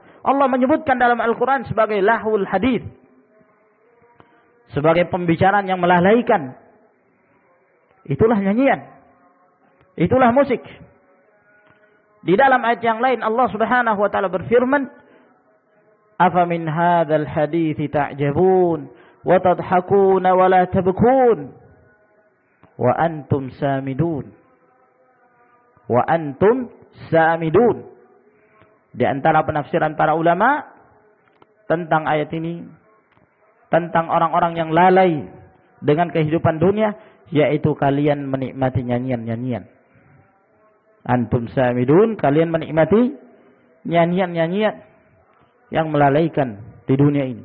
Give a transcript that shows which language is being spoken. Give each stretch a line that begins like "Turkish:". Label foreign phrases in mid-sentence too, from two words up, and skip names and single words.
Indonesian: Allah menyebutkan dalam Al-Qur'an sebagai
Arabic: لهو الحديث,
Indonesian: sebagai pembicaraan yang melalaikan. Itulah nyanyian, itulah musik. Di dalam ayat yang lain Allah
Arabic: سبحانه وتعالى
Indonesian: berfirman,
Arabic: "أفمن هذا الحديث تعجبون وتضحكون ولا تبكون وأنتم سامدون." وأنتم سامدون.
Indonesian: Di antara penafsiran para ulama tentang ayat ini, tentang orang-orang yang lalai dengan kehidupan dunia, yaitu kalian menikmati nyanyian-nyanyian.
Arabic: أنتم سامدون,
Indonesian: kalian menikmati nyanyian-nyanyian yang melalaikan di dunia ini.